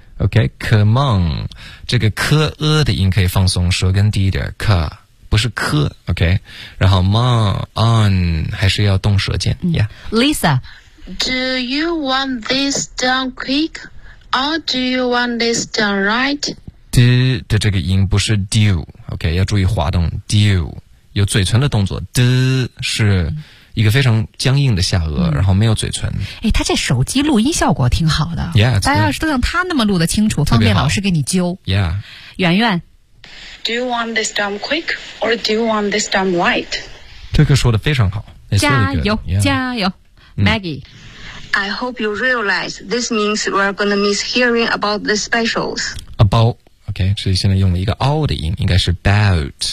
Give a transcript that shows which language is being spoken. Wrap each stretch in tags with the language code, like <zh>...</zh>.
<zh>OK, come on 这个科呃的音可以放松，舌根低一点，科不是科 OK, 然后 mon, on 还是要动舌尖、yeah.</zh> <en>Lisa Do you want this done quick or do you want this done right</en> <zh>d 的这个音不是 do, OK, 要注意滑动 do, 有嘴唇的动作 d 是一个非常僵硬的下颚、嗯、然后没有嘴唇。诶他这手机录音效果挺好的。</zh> <en>Yeah,</en> <zh>大家要是都像他那么录得清楚方便老师给你揪。</zh> <en>Yeah.</en> <zh>圆圆</zh> <en>Do you want this done quick or do you want this done right?</en> <zh>这个说得非常好。加油、</zh> <en>yeah.</en> <zh>加油 ,Maggie.、嗯</zh> <en>I hope you realize this means we're gonna miss hearing about the specials.</en> <zh>About, OK, 所以现在用了一个 all 的音，应该是 about.</zh>